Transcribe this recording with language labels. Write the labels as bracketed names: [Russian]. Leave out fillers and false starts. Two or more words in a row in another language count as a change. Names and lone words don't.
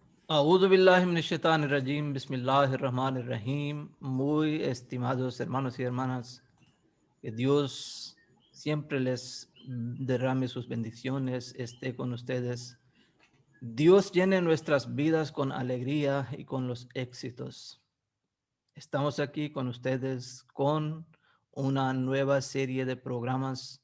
[Arabic] أعوذ بالله من الشيطان الرجيم، بسم الله الرحمن الرحيم. [Spanish] Muy estimados hermanos y hermanas, que Dios siempre les derrame sus bendiciones, esté con ustedes. Dios llene nuestras vidas con alegría y con los éxitos. Estamos aquí con ustedes con una nueva serie de programas.